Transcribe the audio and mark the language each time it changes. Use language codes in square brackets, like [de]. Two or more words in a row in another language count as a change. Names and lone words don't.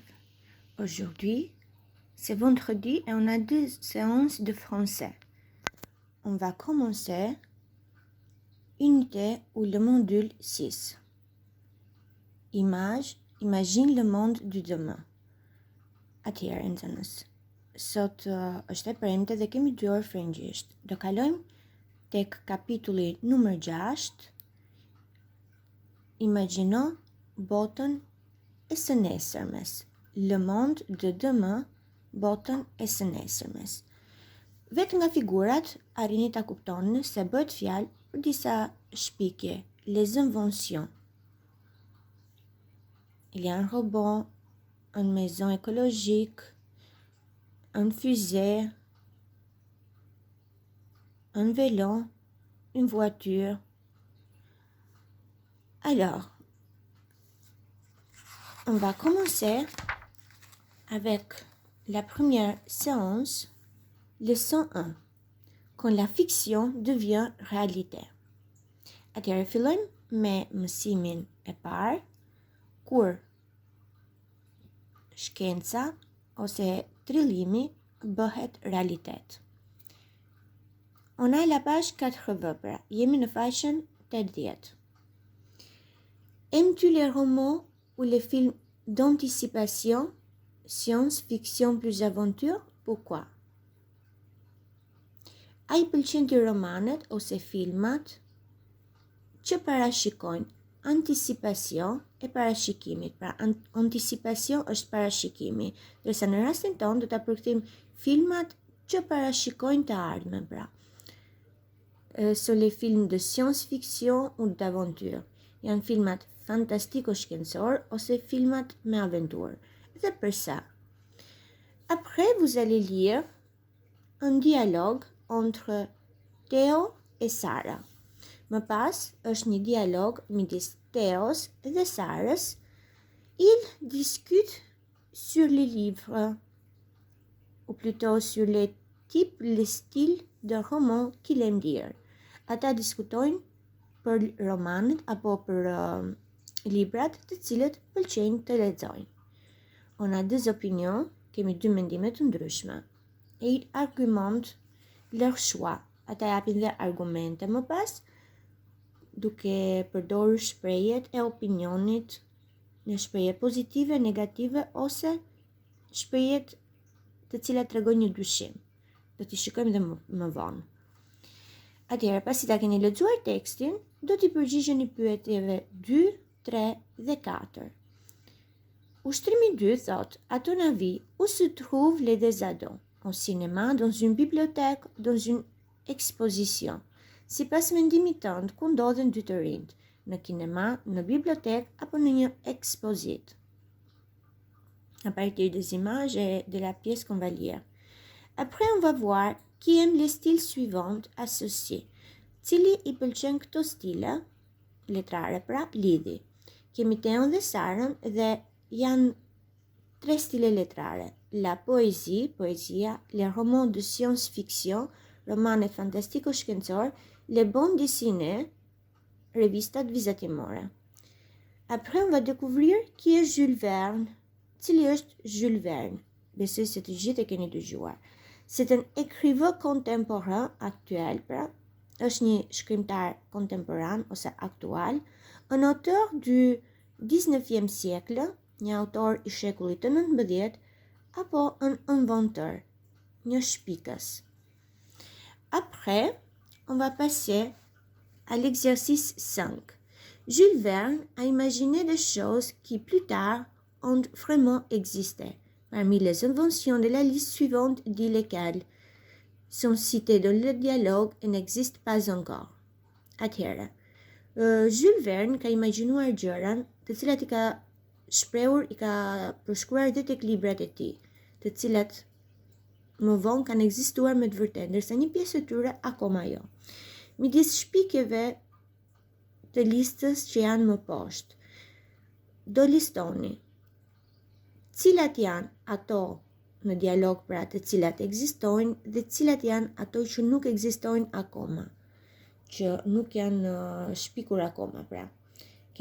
[fr] Aujourd'hui, c'est vendredi et on a 2 séances de français. On va commencer unité ou le module 6. Imagine le monde du demain. [sq] Atëherë nxënës, sot është e premte dhe kemi 2 orë frëngjisht. Do kalojmë tek kapitulli numër 6. Imagjino botën e së nesërmes. [fr] Le monde de demain, [sq] botën e së nesërmes. Vetë nga figurat arrini ta kuptoni se bëhet fjalë për disa shpikje, [fr] les inventions. Il y a un robot, une maison écologique, un fusée, un vélo, une voiture. Alors, on va commencer avec la première séance, leçon 1, quand la fiction devient réalité. [sq] Atëherë fillojmë me mësimin e parë, kur shkenca ose trillimi bëhet realitet. [fr] On a la page 80, [sq] jemi në faqen 80. [fr] Aimes-tu les romans ou les films d'anticipation, science-fiction plus aventure? Pourquoi? [sq] A I pëlqen ti romanet ose filmat që parashikojnë anticipacion e parashikimit. Pra, anticipacion është parashikimi, ndërsa në rastin tonë do ta përkthejmë filmat që parashikojnë të ardhmen, pra. [fr] Sont les films de science-fiction ou d'aventure. [sq] Janë filmat fantastiko-shkencor ose filmat me aventurë. Dhe për ça? [fr] Après, vous allez lire un dialogue entre Théo et Sarah. [sq] Më pas është një dialog midis Theos dhe Sarës. [fr] Ils discutent sur les livres, ou plutôt sur les types, les styles de romans qu'ils aiment lire. [sq] Ata diskutojnë për romanet apo për librat të cilët pëlqejnë të lexojnë. [fr] On a deux opinions, [sq] kemi 2 mendime të ndryshme. [fr] Et ils argumentent leur choix. [sq] Ata japin dhe argumente më pas, duke përdorur shprehjet e opinionit, në shprehje pozitive, negative ose shprehjet të cilat tregojnë një dyshim. Do t'i shikojmë dhe më vonë. Atëherë, pasi ta keni lexuar tekstin, do t'i përgjigjeni pyetjeve 2, 3 dhe 4. Ushtrimi 2 thot, [fr] à ton avis, où se trouvent les deux ados? Au cinéma, dans une bibliothèque, dans une exposition. [sq] Sipas mendimit tënd, ku ndodhen dy të rinjt? Në kinema, në bibliotek apo në një ekspozit? [fr] À partir des images et de la pièce qu'on va lire. Après, on va voir qui aime les styles suivants associés. [sq] Cili I pëlqen këto stile, letrare pra, lidhi. Kemi Teon dhe Sarën dhe janë 3 stile letrare. [fr] La poésie, poésia, les romans de science-fiction, [sq] romanet fantastiko-shkencor, [fr] les bandes dessinées, [sq] revistat vizatimore. [fr] Après, on va découvrir qui est Jules Verne. [sq] Cili është Jules Verne? Besoj se të gjithë e keni dëgjuar. [fr] C'est un écrivain contemporain actuel, [sq] pra, është një shkrimtar contemporan ose aktual, [fr] un auteur du 19e siècle, [sq] një autor I shekullit të 19, apo [fr] un inventeur, [sq] një shpikës. [fr] Après, on va passer à l'exercice 5. Jules Verne a imaginé des choses qui plus tard ont vraiment existé. Parmi les inventions de la liste suivante, dit lesquelles sont citées dans le dialogue et n'existent pas encore. [sq] Atëherë, Jules Verne ka imaginuar gjëra të cilat I ka shprehur, I ka përshkruar edhe tek librat e tij, të cilat më vonë kanë ekzistuar me të vërtetë, ndërsa një pjesë e tyre akoma jo. Midis shpikjeve të listës që janë më poshtë, do listoni cilat janë ato në dialog pra të cilat ekzistojnë dhe cilat janë ato që nuk ekzistojnë akoma, që nuk janë shpikur akoma pra.